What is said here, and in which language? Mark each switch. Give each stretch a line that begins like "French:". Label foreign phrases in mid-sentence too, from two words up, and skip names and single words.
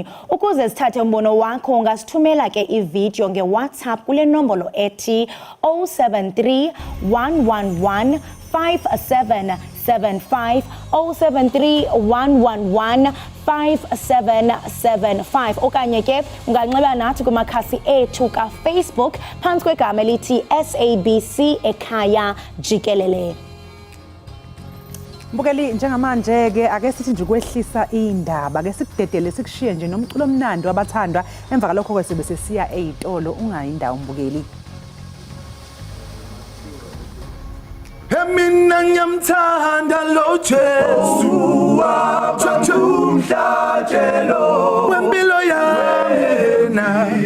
Xhosa: Ukuze sithathe umbono wakho ungasithumela ke ivideo ngeWhatsApp kule nombolo ethi 073 111 5775 073 111 5775 okanye ke unganxiba nathi kumakhasi ethu kaFacebook phantsi kwegama elithi SABC Ekhaya Jikelele.
Zulu: Mbukeli, njengamanje ke ake sithi nje ukwehlisa indaba ke sikudedele sikushiye nje nomculo omnandi wabathandwa emva kalokho ke sibe sesiya ezitolo ungayindawo mbukeli. Mina ngiyamthanda lo Jesu umhlatshelo wempilo yena